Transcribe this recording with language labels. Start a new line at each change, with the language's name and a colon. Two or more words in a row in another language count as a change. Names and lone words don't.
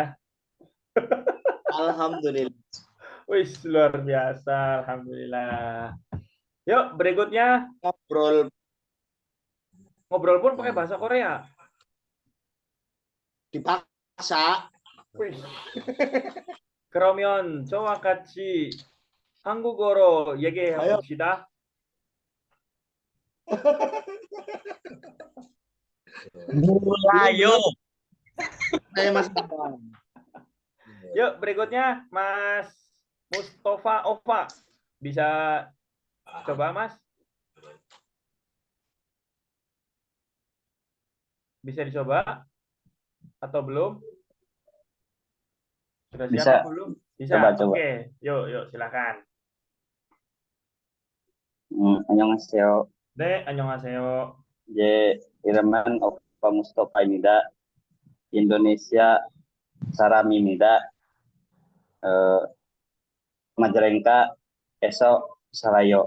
Indonesian: Alhamdulillah. Wih, luar biasa. Alhamdulillah. Yuk, berikutnya Ngobrol ngobrol pun pakai bahasa Korea. dipaksa. Wih.
Korean: 그러면 저와 같이 한국어로 얘기해 아유. 봅시다.
Indonesian: Mulayo. Saya Mas Bambang. Yuk, berikutnya Mas Mustafa Ova. Bisa coba, Mas? Bisa dicoba? Atau belum? Sudah siap Bisa. atau belum? Bisa. Coba. Oke, yuk silakan.
Korean: 안녕하세요. 네, 안녕하세요. 이름은 오빠 무스토파입니다. 인도네시아 사람입니다. 마자랭카에서 살아요.